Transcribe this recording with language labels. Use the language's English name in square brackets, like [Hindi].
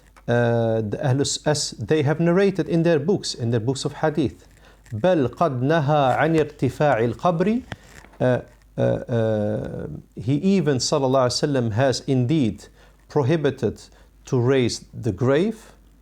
[English] The Ahlus, as they have narrated in their books of hadith. [Arabic] بل قد نهى عن ارتفاع القبر. [English] He even, sallallahu alaihi wasallam, has indeed prohibited to raise the grave.